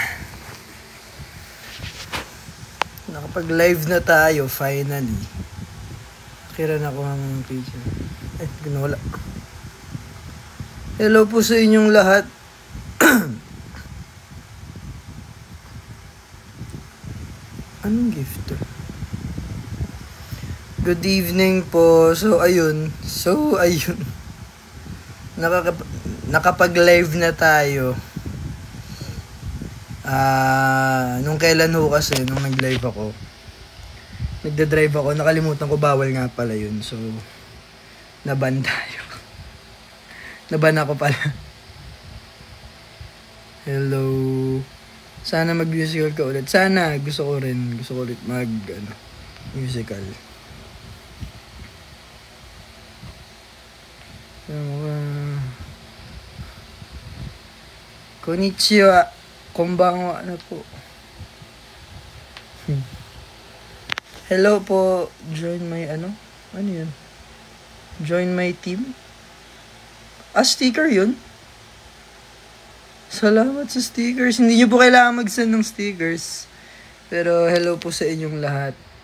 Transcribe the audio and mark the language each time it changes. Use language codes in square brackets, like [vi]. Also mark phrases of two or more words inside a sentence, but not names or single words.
[tl] Nakapag-live na tayo, finally. Kira na ko ang picture. Ay, ginawala. Hello po sa inyong lahat. Anong gift to? Good evening po. So, ayun. Nakapag-live na tayo. Nung kailan ho kasi, nung nag-live ako. Nagda-drive ako. Nakalimutan ko, bawal nga pala yun. So, naban tayo. Naban ako pala. Hello. Sana mag-musical ka ulit. Sana. Gusto ko ulit musical. Konnichiwa. Konbanwa na po. Hello po. [en] Join my [tl] Ano yun? [en] Join my team? [tl] Sticker yun? Salamat sa stickers. Hindi nyo po kailangan mag-send ng stickers. Pero hello po sa inyong lahat.